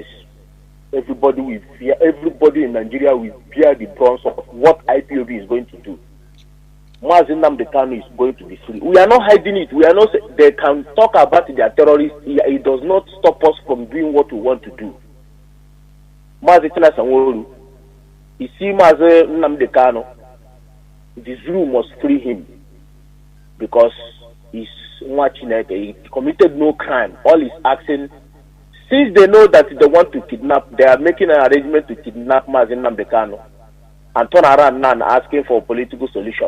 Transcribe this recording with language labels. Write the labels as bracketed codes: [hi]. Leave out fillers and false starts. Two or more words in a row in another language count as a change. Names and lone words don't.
[en] Everybody in Nigeria will bear the brunt of what IPOB is going to do. Mazi Nnamdi Kanu is going to be free. We are not hiding it. We are not. They can talk about their terrorists. It does not stop us from doing what we want to do. Mazi Chinasa Nworu, you see Mazi Nnamdi Kanu, the zoo must free him because he's watching it. He committed no crime. All he's asking, since they know that they want to kidnap, they are making an arrangement to kidnap Mazi Nnamdi Kanu and turn around now and asking for a political solution.